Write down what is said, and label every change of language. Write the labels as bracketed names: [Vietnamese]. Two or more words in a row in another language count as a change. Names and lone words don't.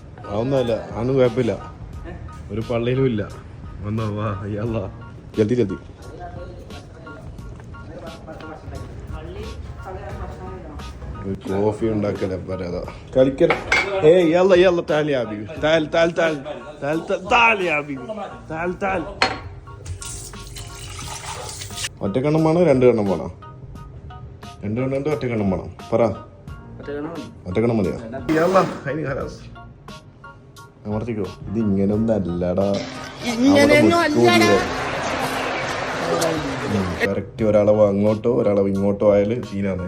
[Malayalam] അതൊന്നുമല്ല, അതൊന്നും കുഴപ്പമില്ല. ഒരു പള്ളിയിലും ഇല്ല. വന്നോ വാ അയ്യല്ല [Hindi] जल्दी जल्दी. [Malayalam] കോഫി ഉണ്ടാക്കല പറയാ കളിക്കല. [Arabic] ഏയ് يلا يلا تعال يا حبيبي تعال تعال تعال تعال تعال يا حبيبي تعال تعال. [Malayalam] ഒറ്റക്കണ്ണം വേണോ രണ്ട് കണ്ണം വേണോ? രണ്ട് കണ്ണുണ്ട് ഒറ്റക്കണ്ണം വേണം പറ. ഒറ്റക്കണ്ണം മതിയോ? അമർത്തിക്കോ. ഇത് ഇങ്ങനൊന്നും അല്ലടാ, കറക്റ്റ് ഒരളവ് അങ്ങോട്ടോ ഒരളവ് ഇങ്ങോട്ടോ ആയാല് സീനാണ്.